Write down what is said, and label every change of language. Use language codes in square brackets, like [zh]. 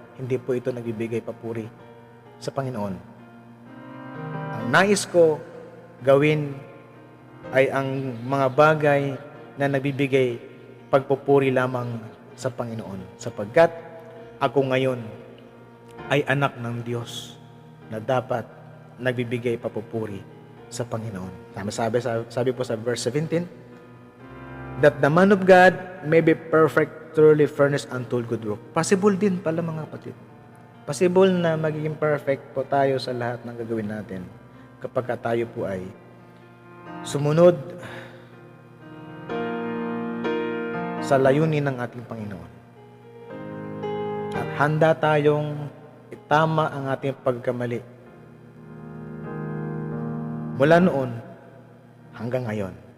[tl] Hindi po ito nagbibigay papuri sa Panginoon. Ang nais ko gawin ay ang mga bagay na nagbibigay pagpupuri lamang sa Panginoon. Sapagkat ako ngayon ay anak ng Diyos na dapat nagbibigay papupuri sa Panginoon. Sabi po sa [en] verse 17, that the man of God may be perfect, truly furnished unto good work. [tl] Possible din pala mga kapatid. Possible na magiging perfect po tayo sa lahat ng gagawin natin kapag tayo po ay sumunod sa layunin ng ating Panginoon. At handa tayong itama ang ating pagkamali mula noon hanggang ngayon.